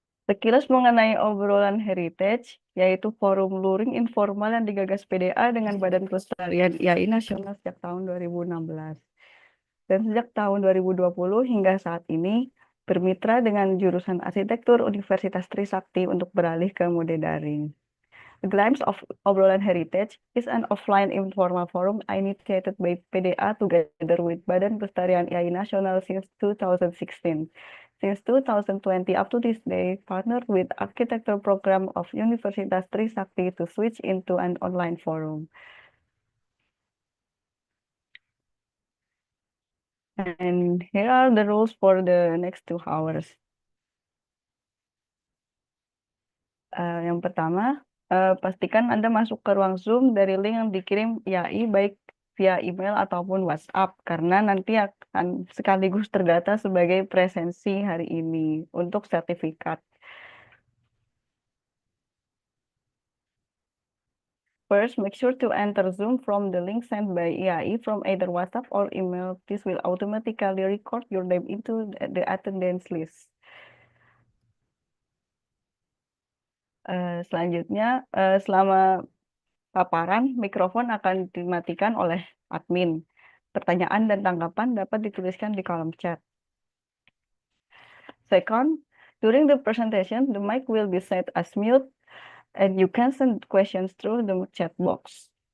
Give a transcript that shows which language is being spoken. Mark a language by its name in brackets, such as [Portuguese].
[Indonesian] Sekilas mengenai obrolan heritage, yaitu forum luring informal yang digagas PDA dengan Badan Kelestarian IAI Nasional sejak tahun 2016. Dan sejak tahun 2020 hingga saat ini, bermitra dengan jurusan arsitektur Universitas Trisakti untuk beralih ke mode daring. [English] A Glimpse of Obrolan Heritage is an offline informal forum initiated by PDA together with Badan Kelestarian IAI Nasional since 2016. Since 2020 up to this day, partnered with architecture program of Universitas Trisakti to switch into an online forum. And here are the rules for the next 2 hours. [Indonesian] Yang pertama, pastikan Anda masuk ke ruang Zoom dari link yang dikirim IAI baik via email ataupun WhatsApp, karena nanti akan sekaligus terdata sebagai presensi hari ini untuk sertifikat. [English] First, make sure to enter Zoom from the link sent by IAI from either WhatsApp or email. This will automatically record your name into the attendance list. [Indonesian] Selanjutnya, selama paparan, mikrofon akan dimatikan oleh admin. Pertanyaan dan tanggapan dapat dituliskan di kolom chat. [English] Second, during the presentation, the mic will be set as mute and you can send questions through the chat box.